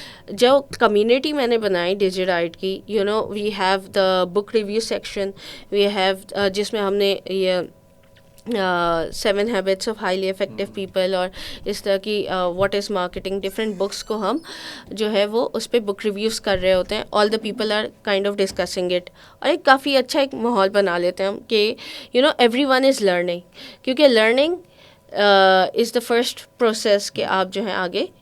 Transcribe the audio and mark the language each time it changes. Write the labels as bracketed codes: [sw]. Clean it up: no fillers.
[ur] جو کمیونٹی میں نے بنائی ڈیجیرائٹ کی، [en] we have the book review section, [ur] we have جس میں ہم نے یہ 7 habits of highly effective people اور اس طرح کی what is marketing, different books کو ہم جو ہے وہ اس پہ بک ریویوز کر رہے ہوتے ہیں. [en] All the people are kind of discussing it. [ur] اور ایک کافی اچھا ایک ماحول بنا لیتے ہیں ہم کہ [en] Every one is learning. [ur] کیونکہ [en] learning is the first process [ur] کہ آپ جو ہیں آگے